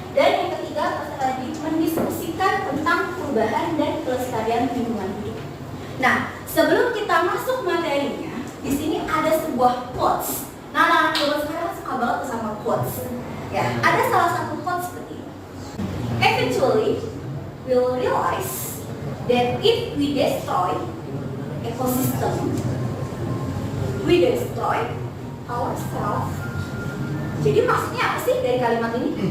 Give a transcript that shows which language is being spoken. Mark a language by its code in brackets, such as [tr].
[id] Dan yang ketiga, peserta didik mendiskusikan tentang perubahan dan pelestarian lingkungan hidup. Nah, sebelum kita masuk materinya, di sini ada sebuah quotes. Nah, anak-anak zaman sekarang suka banget sama quotes. Ya, ada salah satu quotes seperti ini. [en] Eventually, we'll realize that if we destroy ecosystem, we destroy ourselves. [id] Jadi maksudnya apa sih dari kalimat ini?